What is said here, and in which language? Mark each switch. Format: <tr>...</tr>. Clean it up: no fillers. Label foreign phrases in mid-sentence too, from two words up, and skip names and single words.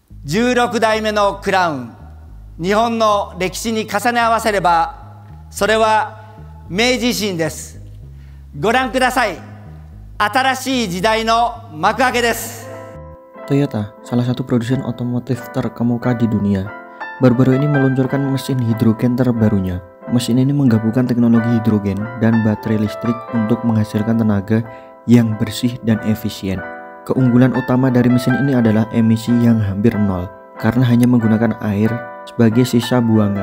<ja>16 代目のクラウン、日本の歴史に重ね合わせれば、それは明治維新です。ご覧ください。新しい時代の幕開けです。</ja> <id>Toyota, salah satu produsen otomotif terkemuka di dunia, baru-baru ini meluncurkan mesin hidrogen terbarunya. Mesin ini menggabungkan teknologi hidrogen dan baterai listrik untuk menghasilkan tenaga yang bersih dan efisien. Keunggulan utama dari mesin ini adalah emisi yang hampir nol, karena hanya menggunakan air sebagai sisa buangan.</id>